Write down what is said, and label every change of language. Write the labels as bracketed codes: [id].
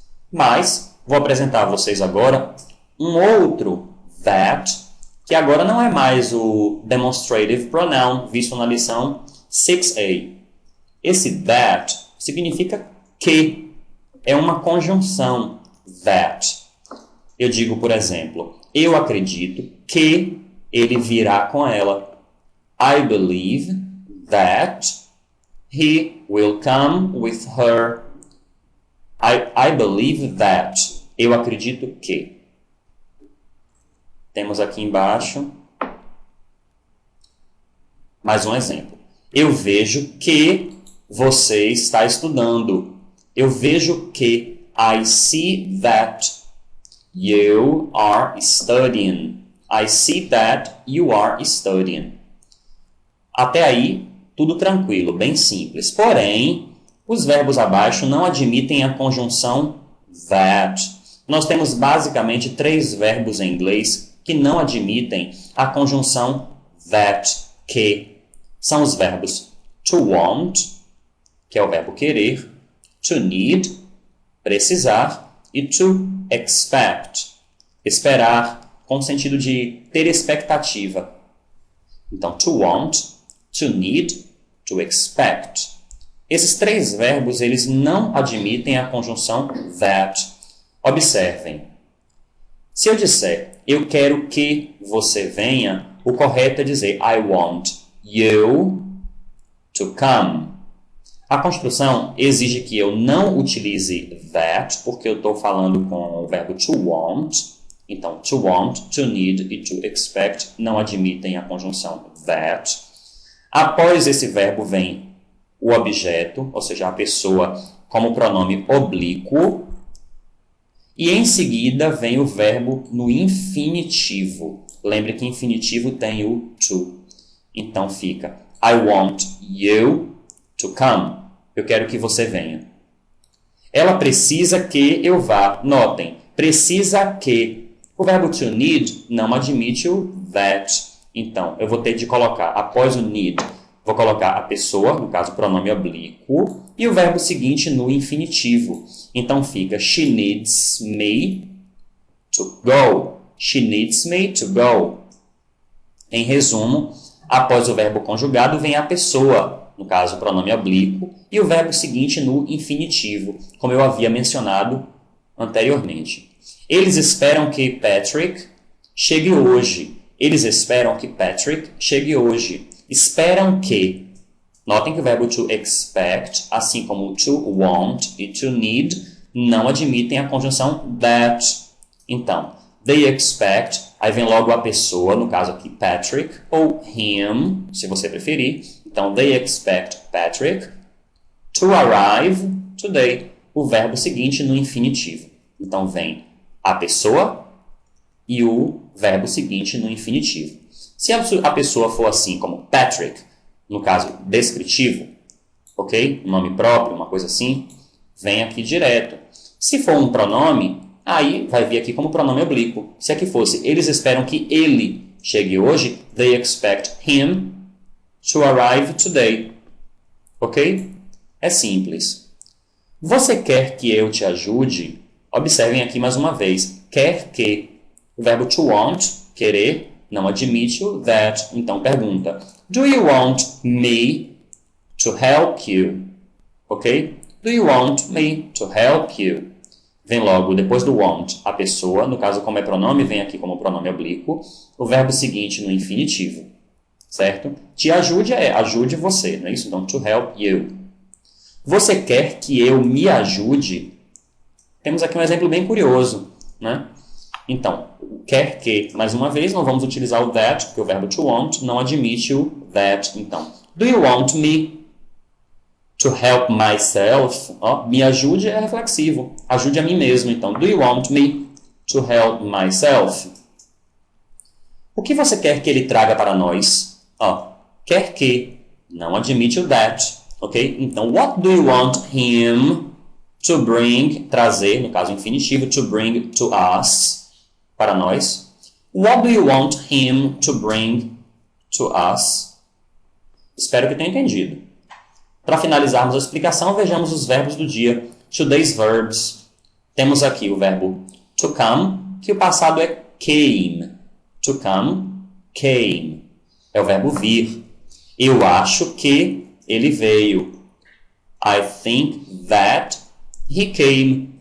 [pt] Mas vou apresentar a vocês agora um outro that, que agora não é mais o demonstrative pronoun, visto na lição 6a. Esse that significa que. É uma conjunção, that. Eu digo, por exemplo, eu acredito que ele virá com ela. [en] I believe that he will come with her. I believe that. [pt] Eu acredito que. Temos aqui embaixo mais um exemplo. Eu vejo que você está estudando. Eu vejo que. [en] I see that you are studying. I see that you are studying. [pt] Até aí, tudo tranquilo, bem simples. Porém, os verbos abaixo não admitem a conjunção that. Nós temos basicamente 3 verbos em inglês que não admitem a conjunção that, que. São os verbos to want, que é o verbo querer, to need, precisar, e to expect, esperar, com o sentido de ter expectativa. Então, to want, to need, to expect. Esses três verbos, eles não admitem a conjunção that. Observem. Se eu disser, eu quero que você venha, o correto é dizer, [en] I want you to come. [pt] A construção exige que eu não utilize that, porque eu estou falando com o verbo to want. Então, to want, to need e to expect não admitem a conjunção that. Após esse verbo vem o objeto, ou seja, a pessoa como pronome oblíquo. E em seguida vem o verbo no infinitivo. Lembre que infinitivo tem o to. Então fica, [en] I want you to come. [pt] Eu quero que você venha. Ela precisa que eu vá. Notem, precisa que. O verbo to need não admite o that. Então, eu vou ter de colocar, após o need, vou colocar a pessoa, no caso, o pronome oblíquo, e o verbo seguinte no infinitivo. Então fica, [en] she needs me to go. She needs me to go. [pt] Em resumo, após o verbo conjugado vem a pessoa, no caso, o pronome oblíquo, e o verbo seguinte no infinitivo, como eu havia mencionado anteriormente. Eles esperam que Patrick chegue hoje. Eles esperam que Patrick chegue hoje. Esperam que. Notem que o verbo to expect, assim como to want e to need, não admitem a conjunção that. Então, [en] they expect, [pt] aí vem logo a pessoa, no caso aqui Patrick, ou him, se você preferir. Então, [en] they expect Patrick to arrive today. [pt] O verbo seguinte no infinitivo. Então, vem a pessoa e o verbo seguinte no infinitivo. Se a pessoa for assim como Patrick, no caso descritivo, ok? Um nome próprio, uma coisa assim, vem aqui direto. Se for um pronome, aí vai vir aqui como pronome oblíquo. Se aqui fosse, eles esperam que ele chegue hoje, [en] they expect him to arrive today. [pt] Ok? É simples. Você quer que eu te ajude? Observem aqui mais uma vez. Quer que. O verbo to want, querer, não admite o that. Então, pergunta. [en] Do you want me to help you? Ok? Do you want me to help you? [pt] Vem logo, depois do want, a pessoa. No caso, como é pronome, vem aqui como pronome oblíquo. O verbo seguinte no infinitivo. Certo? Te ajude é ajude você, não é isso? Então, [en] to help you. [pt] Você quer que eu me ajude? Temos aqui um exemplo bem curioso, né? Então, quer que, mais uma vez, não vamos utilizar o that, porque o verbo to want não admite o that. Então, [en] do you want me to help myself? [pt] Me ajude é reflexivo. Ajude a mim mesmo. Então, [en] do you want me to help myself? [pt] O que você quer que ele traga para nós? Quer que não admite o that. [en] Ok? [pt] Então, [en] what do you want him to bring, [pt] trazer, no caso infinitivo, [en] to bring to us, [pt] para nós. [en] What do you want him to bring to us? [pt] Espero que tenha entendido. Para finalizarmos a explicação, vejamos os verbos do dia. [en] Today's verbs. [pt] Temos aqui o verbo to come, que o passado é came. To come, came. É o verbo vir. Eu acho que ele veio. [en] I think that he came.